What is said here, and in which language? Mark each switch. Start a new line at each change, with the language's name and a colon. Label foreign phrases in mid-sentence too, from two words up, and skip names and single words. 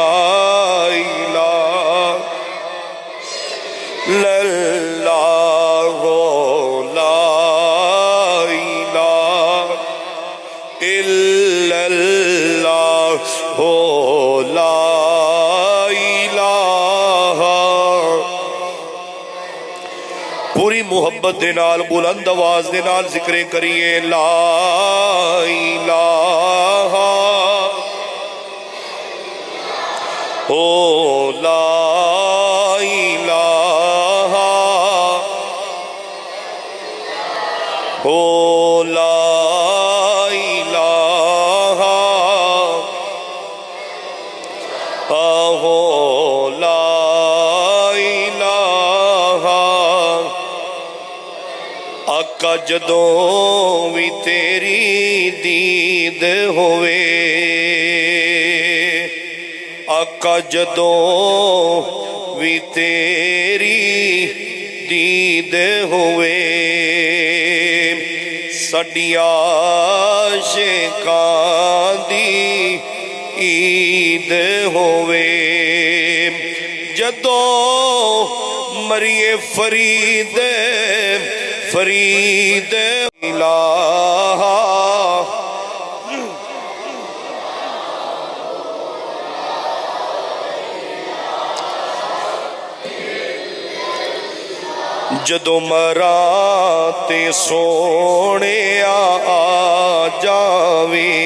Arabic: الہ لا الہ الا اللہ لا
Punjabi: الہ پوری محبت دے نال بلند آواز دے نال ذکر کریے
Arabic: لا الہ
Punjabi: او
Arabic: لا الہ
Punjabi: او لا الہ او لا آقا جدوں بھی تیری دید ہوئے آقا جدوں بھی تیری دید ہوئے ساڈی عاشقاں دی عید ہوئے جدوں مریے فرید فرید الہ جدو مراں تے سونے آ جاوے